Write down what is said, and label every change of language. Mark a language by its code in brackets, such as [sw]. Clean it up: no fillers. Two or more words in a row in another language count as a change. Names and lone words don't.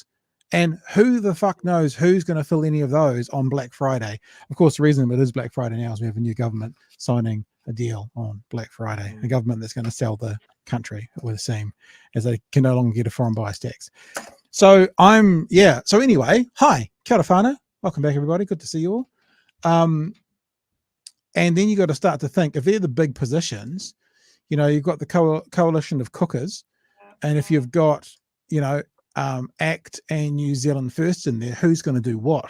[en] And who the fuck knows who's going to fill any of those on Black Friday? Of course, the reason it is Black Friday now is we have a new government signing a deal on Black Friday, a government that's going to sell the country, it would seem, as they can no longer get a foreign bias tax. So so anyway, [mi] hi, kia ora whānau. [en] Welcome back, everybody. Good to see you all. And then you got to start to think, if they're the big positions, you know, you've got the coalition of cookers, and if you've got, you know, ACT and New Zealand First in there, who's going to do what?